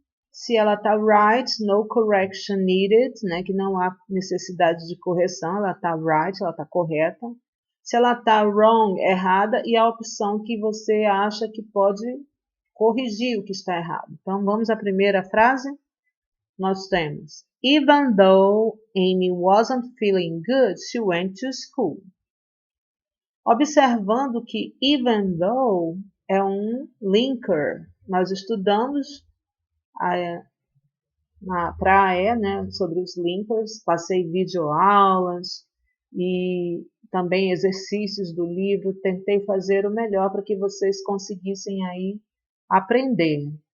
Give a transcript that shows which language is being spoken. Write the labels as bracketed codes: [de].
[pt] Se ela está right, [en] no correction needed, [pt] né, que não há necessidade de correção, ela está right, ela está correta. Se ela está wrong, errada, e a opção que você acha que pode corrigir o que está errado. Então, vamos à primeira frase. Nós temos, [en] even though Amy wasn't feeling good, she went to school. [pt] Observando que even though é um linker. Nós estudamos para a E, né, sobre os linkers, passei videoaulas e também exercícios do livro, tentei fazer o melhor para que vocês conseguissem aí aprender.